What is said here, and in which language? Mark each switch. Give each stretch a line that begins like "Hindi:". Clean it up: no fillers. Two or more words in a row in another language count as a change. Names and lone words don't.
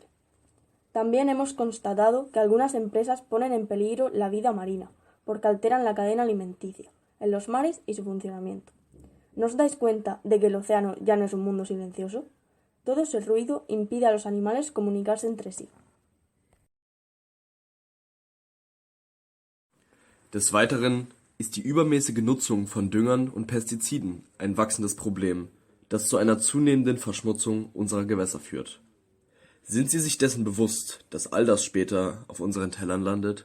Spanish: También hemos constatado que algunas empresas ponen en peligro la vida marina, porque alteran la cadena alimenticia en los mares y su funcionamiento. ¿No os dais cuenta de que el océano ya no es un mundo silencioso? Todo ese ruido impide a los animales comunicarse entre sí.
German: Des Weiteren ist die übermäßige Nutzung von Düngern und Pestiziden ein wachsendes Problem, das zu einer zunehmenden Verschmutzung unserer Gewässer führt. Sind Sie sich dessen bewusst, dass all das später auf unseren Tellern landet?